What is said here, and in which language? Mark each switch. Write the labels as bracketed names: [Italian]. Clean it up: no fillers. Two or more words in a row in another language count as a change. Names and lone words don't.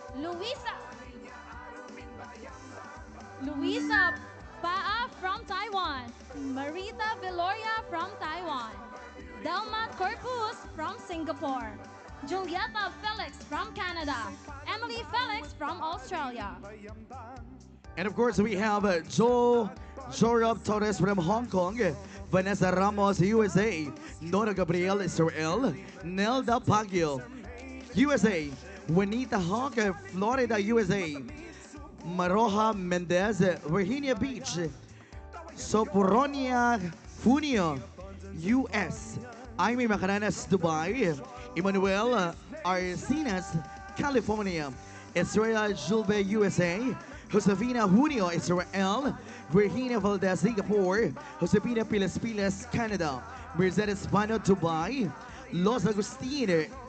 [English] Luisa Paa from Taiwan, Marita Veloria from Taiwan, Delma Corpus from Singapore, Julieta Felix from Canada, Emily Felix from Australia. And of course, we have Jorab Torres from Hong Kong, Vanessa Ramos, USA, Nora Gabriel, Israel, Nelda Pagio, USA, Juanita Hawk, Florida, USA, Maroja Mendez, Virginia Beach, Soporonia Funio, US, Aimee Macaranas, Dubai, Emmanuel Arcinas, California, Israel Julbe, USA, Josefina Junio, Israel, Virginia Valdez, Singapore, Josefina Piles Piles, Canada, Mercedes Pano, Dubai, Los Agustin,